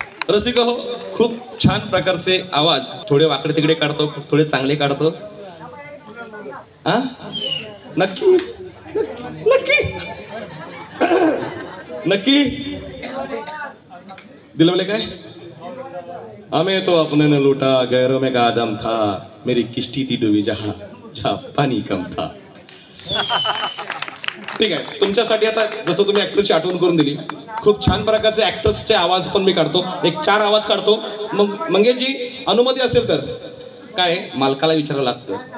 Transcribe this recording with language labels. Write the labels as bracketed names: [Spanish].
[Marathi] रसिक हो, खूप छान प्रकारचे आवाज, थोडे वाकडे तिकडे काढतो, थोडे चांगले काढतो. नक्की नक्की नक्की दिलवले काय. [Hindi] हमें तो अपने ने लूटा, गैरों में का आदम था, मेरी किश्ती थी डूबी जहां पानी कम था. [Marathi] ठीक आहे, तुमच्यासाठी आता जसं तुम्ही ऍक्टरची आठवण करून दिली, खूप छान प्रकारचे ऍक्टर्सचे आवाज पण मी काढतो, एक 4 आवाज काढतो. मग मंगेशजी अनुमती असेल तर. काय मालकाला विचारावं लागतं.